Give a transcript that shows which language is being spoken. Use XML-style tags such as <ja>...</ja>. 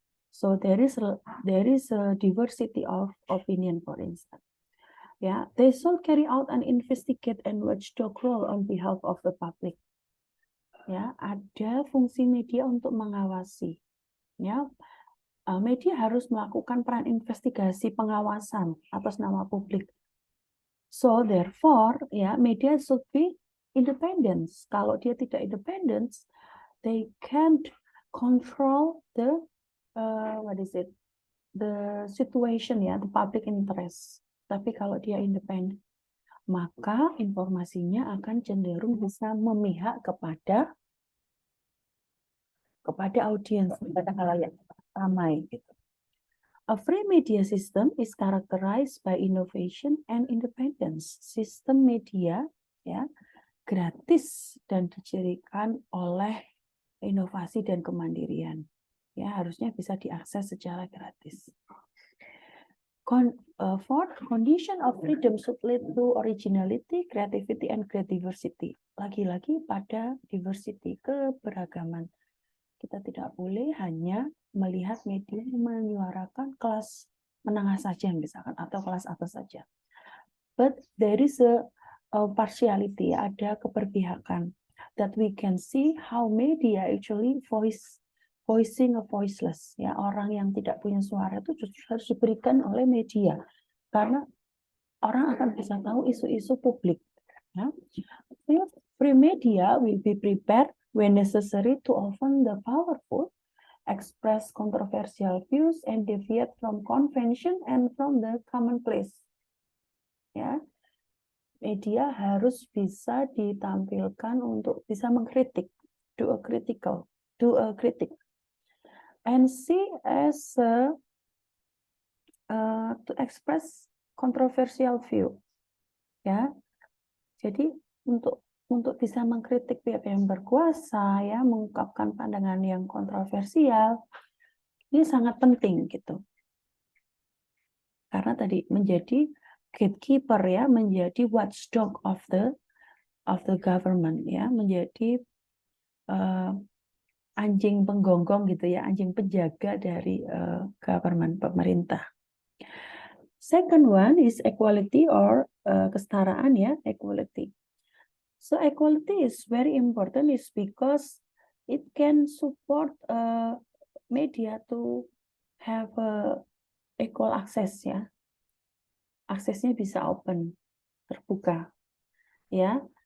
<en>So there is a diversity of opinion, for instance. They should carry out an investigate and watchdog role on behalf of the public.</en> <id>Ada fungsi media untuk mengawasi. Media harus melakukan peran investigasi pengawasan atas nama publik.</id> <en>So therefore, media should be independent.</en> <id>Kalau dia tidak independent,</id> <en>they can't control the the situation, the public interest.</en> <id>Tapi kalau dia independen, maka informasinya akan cenderung bisa memihak kepada audiens, kepada halayak ramai gitu.</id> <en>A free media system is characterized by innovation and independence.</en> <id>Sistem media gratis dan dicirikan oleh inovasi dan kemandirian. Harusnya bisa diakses secara gratis.</id> <en>Fourth, condition of freedom should lead to originality, creativity, and great diversity.</en> <id>Lagi-lagi pada diversity, keberagaman. Kita tidak boleh hanya melihat media menyuarakan kelas menengah saja misalkan, atau kelas atas saja.</id> <en>But there is a partiality,</en> <id>ada keberpihakan,</id> <en>that we can see how media actually voicing a voiceless,</en> <id>orang yang tidak punya suara itu justru harus diberikan oleh media karena orang akan bisa tahu isu-isu publik.</id> <en>Free media will be prepared when necessary to offend the powerful, express controversial views, and deviate from convention and from the commonplace.</en> <id>Media harus bisa ditampilkan untuk bisa mengkritik,</id> <en>do a critic. And see as to express controversial view,</en> <id>Jadi untuk bisa mengkritik pihak yang berkuasa, mengungkapkan pandangan yang kontroversial, ini sangat penting gitu. Karena tadi menjadi gatekeeper, menjadi</id> <en>watchdog of the government,</en> <id>menjadi anjing penggonggong gitu, anjing penjaga dari government, pemerintah.</id> <en>Second one is equality or kesetaraan ya, equality. So equality is very important is because it can support media to have equal access ya.</en> <id>Aksesnya bisa open, terbuka ya.</id>